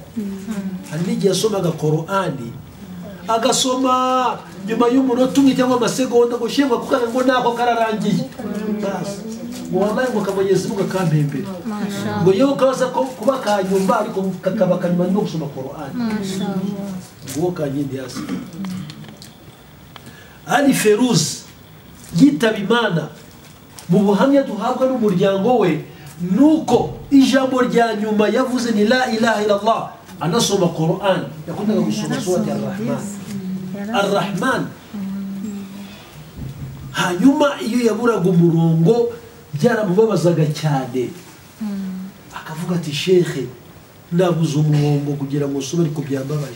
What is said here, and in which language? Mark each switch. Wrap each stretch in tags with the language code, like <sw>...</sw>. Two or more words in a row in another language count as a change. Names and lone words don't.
<rw>Hari n'igihe yasomaga Qur'ani agasoma nyuma y'umunota umwe cyangwa amasegonda ngo shemwa kuko ngo nako kararangiye, basi ngo wallahi ngo kamugeze mu kampembere ngo yewe kaza ko kuba kanyumba, ariko kakaba kanyuma no gusoma Qur'ani. Ngo Kankindi hasi Ali Feruzi yitaba Imana, mu buhamya duhabwa n'umuryango we nuko ijambo rya nyuma yavuze ni</rw> <ar>لا إله إلا الله,</ar> <rw>anasoma Qur'an, yakundaga gusoma surati Ar-Rahman. Hanyuma iyo yaburaga umurongo byaramubabazaga cyane, akavuga ati shekhe nabuze umurongo kugira ngo usome, ariko byambabaje.</rw>